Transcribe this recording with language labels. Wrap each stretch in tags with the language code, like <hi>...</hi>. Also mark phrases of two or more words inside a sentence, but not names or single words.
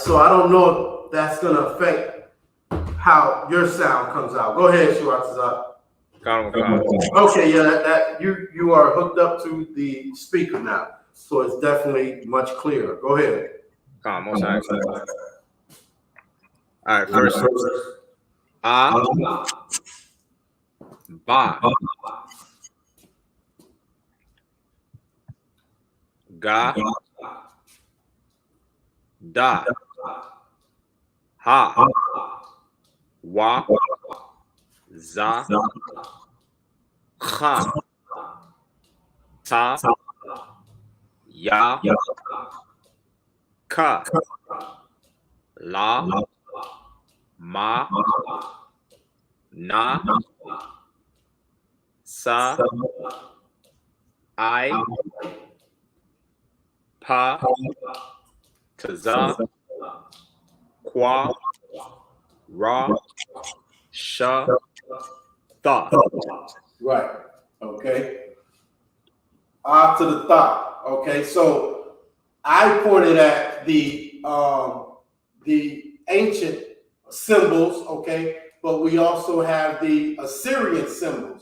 <en>So I don't know if that's gonna affect how your sound comes out. Go ahead, Shuatazah. Come, come. Okay, yeah, that you are hooked up to the speaker now, so it's definitely much clearer. Go ahead. Come, most high. All right, first.</en> <arc>A, ba, ga, da, ha, wa, za, kha, ta, ya, ka, la, ma, na, sa, I, pa, taza, kwa, ra, sha, tha.</arc> <en>Right. Okay. To the thought. Okay. So I pointed at the ancient symbols. Okay. But we also have the Assyrian symbols.</en>